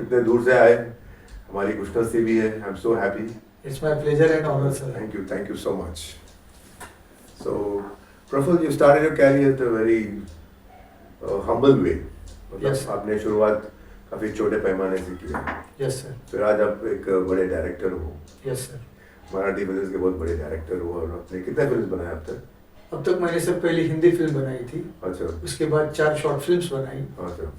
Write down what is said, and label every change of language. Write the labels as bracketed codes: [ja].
[hi] इतने दूर से आए, हमारी खुशनसीबी है. [en] I'm so happy. It's my pleasure and honor sir. Thank you so much. So, Praful, you started your career at a very humble way. [hi] मतलब [en] Yes. [hi] आपने शुरुआत काफी छोटे पैमाने से की है. [en] Yes sir. [hi] फिर आज आप एक बड़े डायरेक्टर हो. [en] Yes sir. [hi] मराठी फिल्म्स के बहुत बड़े डायरेक्टर हो और आपने कितने फिल्म्स बनाए अब तक? अब तक मैंने सर पहले हिंदी फिल्म बनाई थी. अच्छा. उसके बाद 4 शॉर्ट फिल्म्स बनाई अच्छा.